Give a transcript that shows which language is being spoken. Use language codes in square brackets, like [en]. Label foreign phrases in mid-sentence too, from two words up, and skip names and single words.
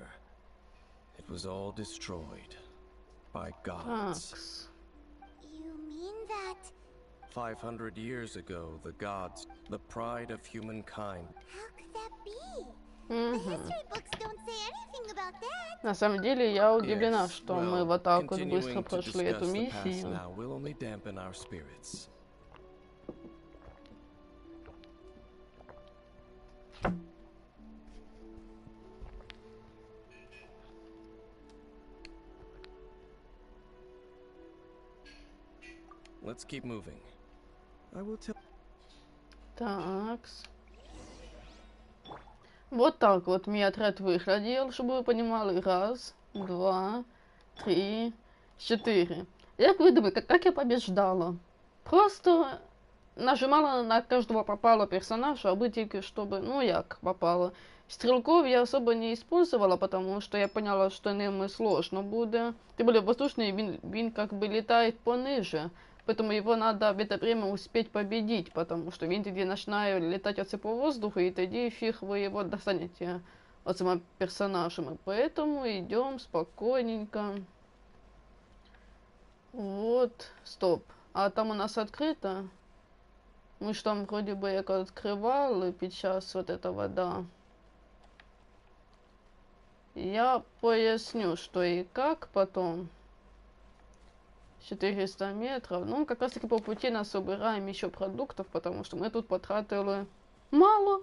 [en] It was all destroyed by gods. You mean that... 500 years ago, the gods, the pride of humankind. How could that be? The history books don't say anything about that. [ru] На самом деле, я удивлена, [en] Yes, [ru] что [en] well, [ru] мы вот так вот [en] continuing [ru] быстро [en] to [ru] прошли эту [en] discuss the past [ru] миссию. [en] now will only dampen our spirits. Let's keep moving. I will tell... [ru] Такс. Вот так вот мой отряд выглядел, чтобы вы понимали. 1, 2, 3, 4. [uk] Як ви думаєте, [ru] как я побеждала? Просто нажимала на каждого попало персонажа, [uk] аби тільки чтобы, ну як попало. [ru] Стрелков я особо не использовала, потому что я поняла, что ними сложно буде. Тем более воздушный він как бы летает пониже. Поэтому его надо в это время успеть победить, потому что [uk] він тоді починає [ru] летать оце по воздуху, и тоді фиг вы его достанете оцими персонажами. Поэтому идем спокойненько. Вот, стоп. А там у нас открыто. Мы ж там вроде бы як открывали під час вот этого, да. Я поясню, что и как потом. 400 метров. Ну, как раз таки по пути насобираем еще продуктов, потому что мы тут потратили мало.